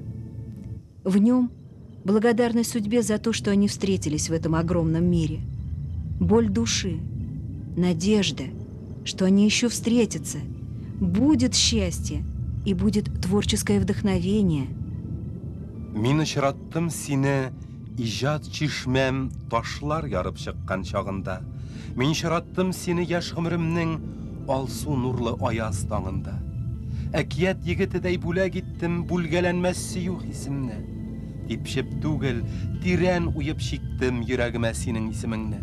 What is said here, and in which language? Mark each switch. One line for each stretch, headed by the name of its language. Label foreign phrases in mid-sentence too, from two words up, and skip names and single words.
Russian: В нем благодарность судьбе за то, что они встретились в этом огромном мире. Боль души, надежда, что они еще встретятся, будет счастье и будет творческое вдохновение.
Tatar: Мин очраттым сине ижад чишмәм ташлар ярып чыккан чагында. Мин очраттым сине яшь гомремнең алсу нурлы аяз таңында. Әкият егетедәй бүләк иттем бүлгәләнмәс сөю хисемне. Типшеп түгел, тирән уеп чиктем йөрәгемә синең исемеңне.